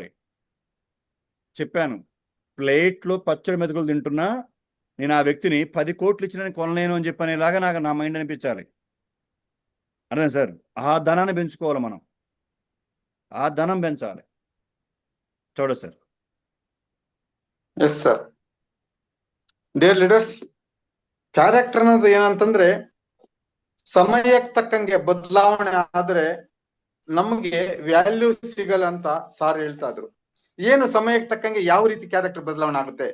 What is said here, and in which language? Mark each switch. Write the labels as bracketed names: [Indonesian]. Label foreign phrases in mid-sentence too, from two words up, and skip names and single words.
[Telugu] చెప్పాను, ప్లేట్లో పచ్చడి మెతుకులు తింటున్నా నేను ఆ వ్యక్తిని 10 కోట్లు ఇచ్చినా కొనలేను అని చెప్పనేలాగా నాకు నా మైండ్ అనిపించాలి. అర్థం సార్? ఆ ధనాన్ని పెంచుకోవాలి మనం, ఆ ధనం పెంచాలి. చూడ సార్. [English] yes sir. dear leaders, [Kannada] ಕ್ಯಾರೆಕ್ಟರ್ ಅನ್ನೋದು ಏನಂತಂದ್ರೆ ಸಮಯಕ್ಕೆ ತಕ್ಕಂಗೆ ಬದಲಾವಣೆ ಆದ್ರೆ ನಮಗೆ ವ್ಯಾಲ್ಯೂ ಸಿಗಲ್ಲ ಅಂತ ಸಾರ್ ಹೇಳ್ತಾ ಇದ್ರು. ಏನು ಸಮಯಕ್ಕೆ ತಕ್ಕಂಗೆ ಯಾವ ರೀತಿ ಕ್ಯಾರೆಕ್ಟರ್ ಬದಲಾವಣೆ ಆಗುತ್ತೆ?